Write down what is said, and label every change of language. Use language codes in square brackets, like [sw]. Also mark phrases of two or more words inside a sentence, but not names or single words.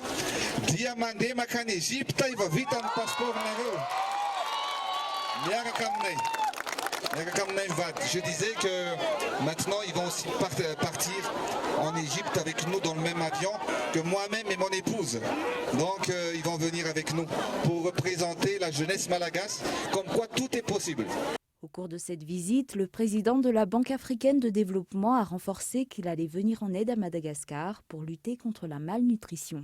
[mg] dia mandeha makany Egypte iva vita ny passeport nareo miaraka aminay mivady. [fr] Je disais que maintenant ils vont aussi partir en Égypte avec nous dans le même avion que moi-même et mon épouse. Donc ils vont venir avec nous pour représenter la jeunesse malagasy, comme quoi tout est possible. Au cours de cette visite, le président de la Banque africaine de développement a renforcé qu'il allait venir en aide à Madagascar pour lutter contre la malnutrition.